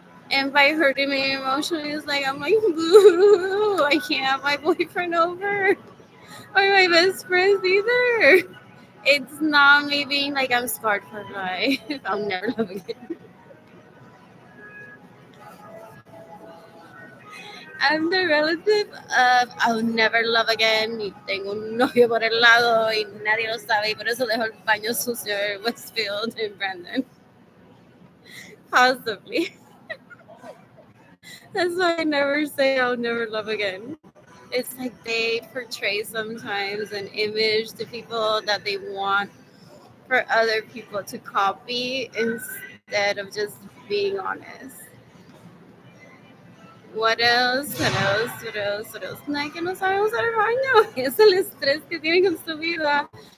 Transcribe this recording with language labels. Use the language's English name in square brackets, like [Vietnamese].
[English] And by hurting me emotionally, it's like I'm like, boo, I can't have my boyfriend over or my best friends either. It's not me being like I'm scarred for life. I'll never love again. I'm the relative of I'll never love again. [Spanish] Y tengo un novio por el lado y nadie lo sabe y por eso dejo el baño sucio en Westfield in Brandon. [English] Possibly. That's why I never say I'll never love again. It's like they portray sometimes an image to people that they want for other people to copy instead of just being honest. What else? What else? What else? What else? [Spanish] No, es que no saben usar el baño. Es el estrés que tienen con su vida.